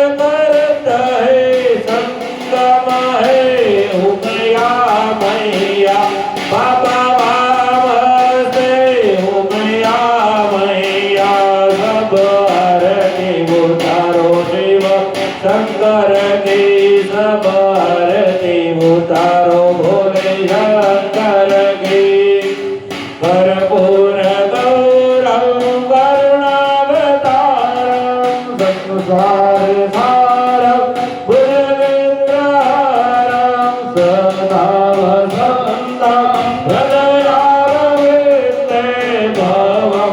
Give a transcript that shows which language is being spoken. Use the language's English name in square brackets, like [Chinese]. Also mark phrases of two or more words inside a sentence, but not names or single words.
[Hindi] करता है संगम है उमया मैया बाबा से उमया मैया सब हरति उतारो शिव शंकर की सब हरति उतारो भोले शंकर की [Sanskrit] कर्पूर गौरम करुणावतारम संसार सारम भुजगेन्द्रहारम सदा वसन्तं हृदयारविन्दे भवं